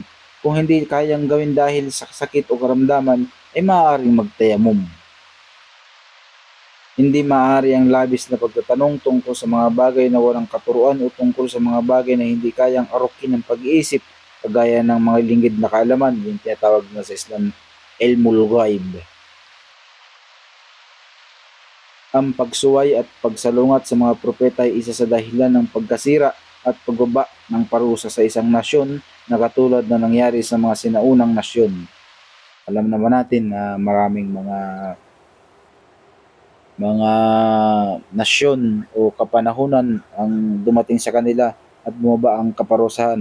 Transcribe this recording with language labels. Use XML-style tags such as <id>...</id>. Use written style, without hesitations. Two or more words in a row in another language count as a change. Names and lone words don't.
<tl>Kung hindi kayang gawin dahil sa sakit o karamdaman ay maaaring magtayamum. Hindi maaari ang labis na pagtatanong tungkol sa mga bagay na walang katuruan o tungkol sa mga bagay na hindi kayang arukin ng pag-iisip, kagaya ng mga lingid na kaalaman, yung tinatawag na sa Islam</tl> <ar>علم الغيب.</ar> <tl>Ang pagsuway at pagsalungat sa mga propeta ay isa sa dahilan ng pagkasira at pagbaba ng parusa sa isang nasyon na katulad na nangyari sa mga sinaunang nasyon. Alam naman natin na maraming mga nasyon o kapanahunan ang dumating sa kanila at bumaba ang kaparusahan.</tl>